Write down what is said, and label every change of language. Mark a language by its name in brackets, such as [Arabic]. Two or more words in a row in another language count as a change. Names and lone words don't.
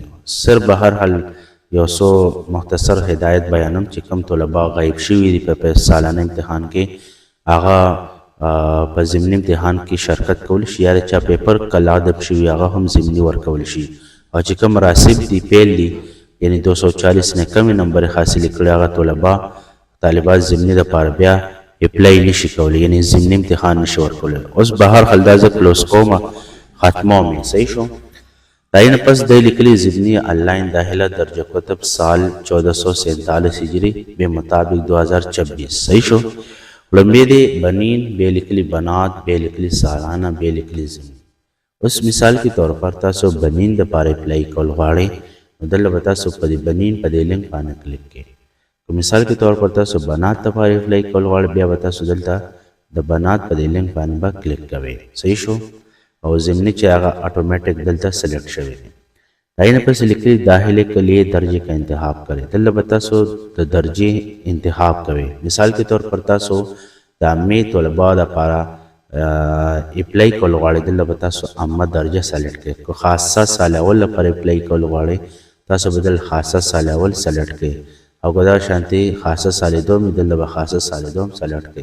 [Pashto] صرف به هر حال یو څو مختصر هدایت بیانوم چې کوم طلباء غایب شوي دي په سالانه امتحان کې هغه په ضمني امتحان کې شرکت کولی شي، یا چا پیپر کلادب شوي هغه هم ضمني ورکولی شي، او چې کوم راسب دي پیل دي یعنی 240 نه کمی نمبر حاصل کړي هغه طالبات ضمني دپاره بیا اپلای نشي کولی، یعنی ضمني امتحان نشي ورکولی. اوس به هر حال دا زه کلوز کومه ختموم یې. صحیح شو. داینه پس دی لیکلی ضمنی آنلاین داخله درجه کتب سال 1447 هجری به مطابق 2026. صحیح شو. لمبی دی بنین، بیا لیکلی بنات، بیا لیکلی سالانه، بیا لیکلی ضمنی. اوس [Urdu] مثال کے طور پر [Pashto] تاسو بنین د پاره اپلای کول غواړئ نو دلته به تاسو په دې بنین په دې لینک باندې کلیک کړئ. که [Urdu] مثال کے طور پر [Pashto] تاسو بنات د پاره اپلای کول غواړئ بیا به تاسو دلته د بنات په دې لینک باندې به کلیک کوئ. صحیح شو. او ضمنی چې هغه اتوماتیک دلته سلیکټ شوی دی. داینه پس لیکلی [Urdu] داخله کے لیے درجے کا انتخاب کریں. [Pashto] دلته به تاسو د درجې انتخاب کوئ. [Urdu] مثال کے طور پر [Pashto] تاسو د عامه طلباء لپاره اپلای کول غواړئ دلته به تاسو عامه درجه سلیکټ کړئ. که خاصه سال اول لپاره اپلای کول غواړئ تاسو به دلته خاصه سال اول سلیکټ کړئ، او که دا شانتي خاصه سال دوم دلته به خاصه سال دوم سلیکټ کړئ.